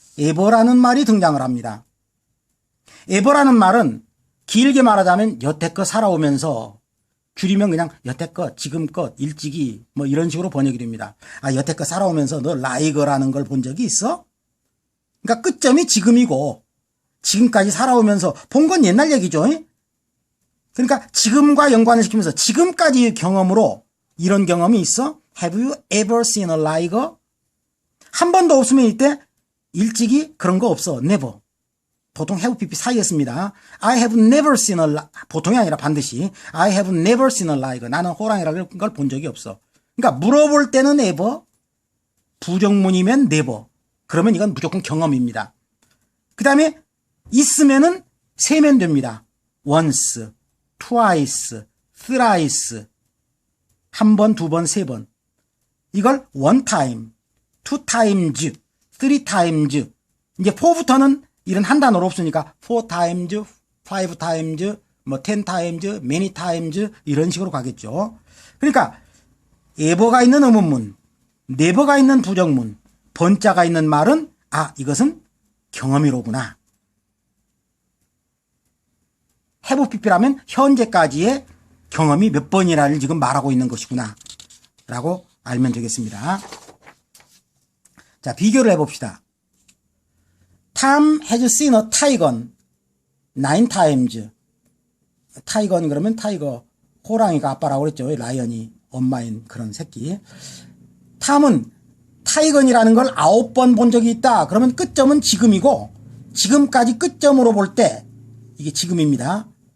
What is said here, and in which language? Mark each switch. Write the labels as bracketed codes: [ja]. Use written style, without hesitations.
[ko] ever라는 말이 등장을 합니다. ever라는 말은 길게 말하자면 여태껏 살아오면서 줄이면 그냥 여태껏, 지금껏, 일찍이 뭐 이런 식으로 번역이 됩니다. 아, 여태껏 살아오면서 너 like라는 걸 본 적이 있어? 그러니까 끝점이 지금이고 지금까지 살아오면서 본 건 옛날 얘기죠. 그러니까 지금과 연관을 시키면서 지금까지의 경험으로 이런 경험이 있어? [en] Have you ever seen a liger? [ko] 한 번도 없으면 이때 일찍이 그런 거 없어. [en] Never. [ko] 보통 have pp 사이에 씁니다. [en] I have never seen a [ko] 보통이 아니라 반드시 [en] I have never seen a liger. [ko] 나는 호랑이라는 걸 본 적이 없어. 그러니까 물어볼 때는 ever, 부정문이면 never. 그러면 이건 무조건 경험입니다. 그 다음에 있으면은 세면 됩니다. [en] once, twice, thrice. [ko] 한 번, 두 번, 세 번. 이걸 [en] one time, two times, three times. [ko] 이제 four부터는 이런 한 단어로 없으니까 [en] four times, five times, 뭐 ten times, many times [ko] 이런 식으로 가겠죠. 그러니까 ever가 있는 의문문, never가 있는 부정문, 번자가 있는 말은 아, 이것은 경험이로구나. have pp라면 현재까지의 경험이 몇 번이라를 지금 말하고 있는 것이구나 라고 알면 되겠습니다. 자, 비교를 해봅시다. [en] Tom has seen a tiger 9 times. [ko] 타이건 그러면 타이거, 호랑이가 아빠라고 그랬죠. 라이언이 엄마인 그런 새끼. 탐은 타이건이라는 걸 9번 본 적이 있다. 그러면 끝점은 지금이고 지금까지 끝점으로 볼 때 이게 지금입니다.